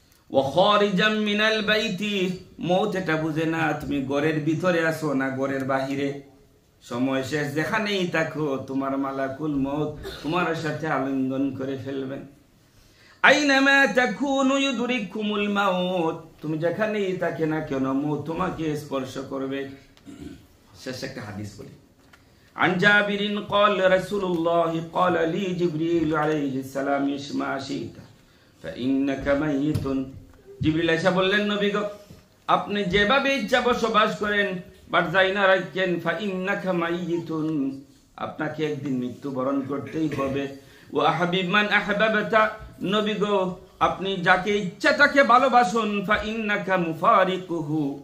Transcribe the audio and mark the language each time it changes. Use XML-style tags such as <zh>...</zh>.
<ar>ওয়া খারিজাম মিনাল বাইতি,</ar> <bn>মৌতটা বুঝে না তুমি ঘরের ভিতরে আছো না ঘরের বাহিরে। সময় শেষ, যেখানেই থাকো তোমার মালাকুল মউত তোমার সাথে আলিঙ্গন করে ফেলবেন।</bn> <ar>আইনামা তাকুনু ইউদরিকুমুল মাউত,</ar> <bn>তুমি যেখানেই থাকো না কেন মউত তোমাকে স্পর্শ করবে। শেষ একটা হাদিস বলি।</bn> <ar>عن جابر قال رسول الله قال لي جبريل عليه السلام اسمع شئت فإنك ميت.</ar> <bn>জিবরিল এসে বললেন, নবী গো আপনি যেভাবে ইচ্ছা বসবাস করেন, বাট যাই না রাখেন,</bn> <ar>ফাইন্নাকা মাইয়িতুন,</ar> <bn>আপনাকে একদিন মৃত্যুবরণ করতেই হবে।</bn> <ar>ওয়া হাবিব মান আহবাবতা,</ar> <bn>নবী গো আপনি যাকে ইচ্ছা তাকে ভালোবাসুন,</bn> <ar>ফাইন্নাকা মুফারিকুহু,</ar>